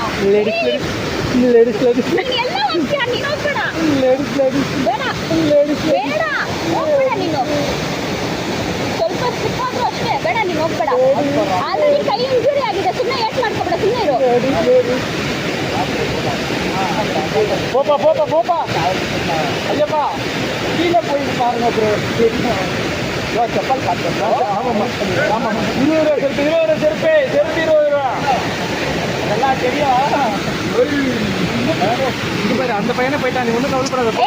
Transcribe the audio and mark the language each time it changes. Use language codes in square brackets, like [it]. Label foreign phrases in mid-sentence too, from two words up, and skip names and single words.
[kn] ನೀನ್ ಎಲ್ಲ ಹೋಗ್ತೀಯ ನೀನು ಹೋಗ್ಬೇಡ ಬೇಡ ಬೇಡ ಹೋಗ್ಬೇಡ ನೀನು ಸ್ವಲ್ಪ ಸ್ಲಿಪ್ ಆದ್ರೂ ಅಷ್ಟೇ ಬೇಡ ನೀನು ಹೋಗ್ಬೇಡ ಆಲ್ರೆಡಿ ಕೈ ಇಂಜುರಿ ಆಗಿದೆ ಸುಮ್ಮನೆ ಏಟ್ ಮಾಡ್ಕೊಬೇಡ ಸುಮ್ಮನೆ ಇರು [ta] போப்பா ஐயப்பா கீழே போயிட்டு பாருங்க ப்ரோ செப்பல் காட்டுறா ஆமாம்மா 20 ரூபா செருப்பு 20 ரூபா நல்லா தெரியும் இது பாரு அந்த பையனை போயிட்டா நீ ஒன்றும் கவலைப்படாத